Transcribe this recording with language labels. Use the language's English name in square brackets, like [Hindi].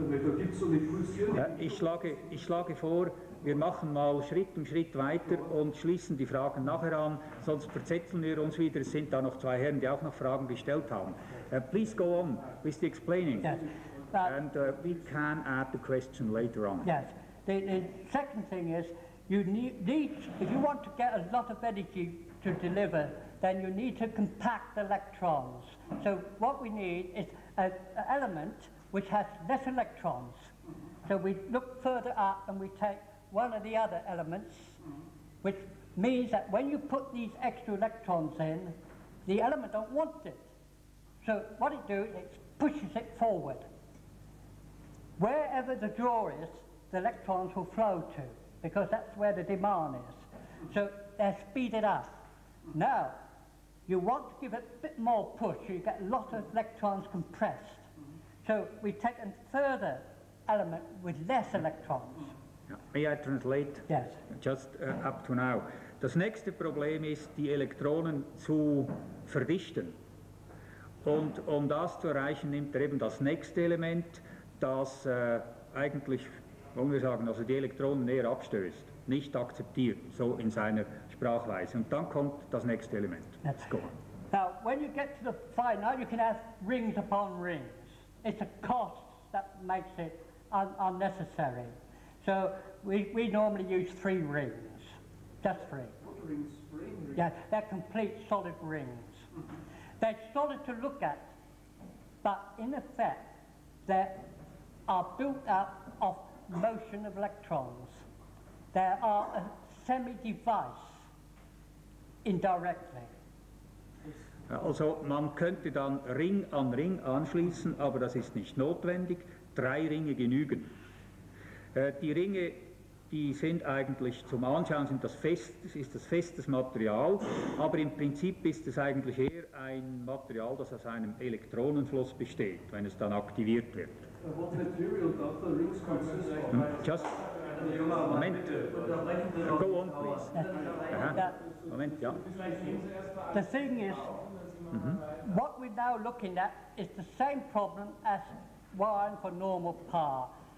[German] Da gibt es so eine pulsierende... Ich schlage vor, wir machen mal Schritt um Schritt weiter und schließen die Fragen nachher an, sonst verzetteln wir uns wieder. Es sind da noch zwei Herren, die auch noch Fragen gestellt haben. [English] Please go on with the explaining. Yes. And we can add the question later on. Yes. The second thing is, you need, if you want to get a lot of energy to deliver, then you need to compact electrons. So what we need is an element which has less electrons. So we look further up and we take one of the other elements, which means that when you put these extra electrons in, the element don't want it. So what it does, it pushes it forward. Wherever the draw is, the electrons will flow to, because that's where the demand is. So they're speeded up. Now, you want to give it a bit more push, so you get a lot of electrons compressed. So we take a further element with less electrons. Ja. May I translate? Yes. Just up to now. [German] Das nächste Problem ist, die Elektronen zu verdichten. Und um das zu erreichen, nimmt er eben das nächste Element, das eigentlich, wollen wir sagen, also die Elektronen näher abstößt, nicht akzeptiert, so in seiner Sprachweise. Und dann kommt das nächste Element. [English] Let's go. Now, when you get to the final, you can have rings upon rings. It's the cost that makes it unnecessary. So we normally use 3 rings, just 3. What rings? Rings? Yeah, they're complete solid rings. They're solid to look at, but in effect, they are built up of motion of electrons. They are a semi-device indirectly. [German] Also man könnte dann Ring an Ring anschließen, aber das ist nicht notwendig. 3 Ringe genügen. Die Ringe, die sind eigentlich zum Anschauen, ist das festes Material, aber im Prinzip ist es eigentlich eher ein Material, das aus einem Elektronenfluss besteht, wenn es dann aktiviert wird. [English] What material does the rings consist of? Just Moment. Go on, please. Moment, ja. The thing is, what we're now looking at is the same problem as wiring for normal power.